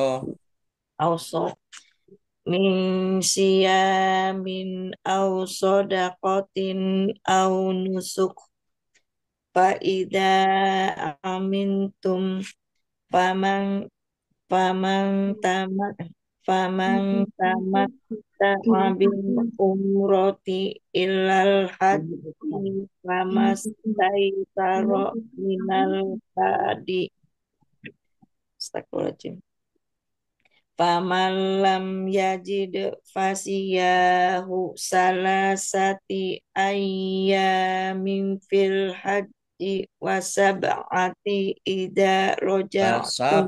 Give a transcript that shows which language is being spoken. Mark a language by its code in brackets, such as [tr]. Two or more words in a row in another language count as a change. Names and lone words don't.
[ar] أو من صيام أو صدقة أو نسك فإذا أمنتم فمن فمن تمتع فمن تمتع بالعمرة إلى الحج فما استيسر من الهدي. أستغفر الله العظيم. فمن لم يجد فصيام ثلاثة أيام في الحج وسبعة إذا رجعتم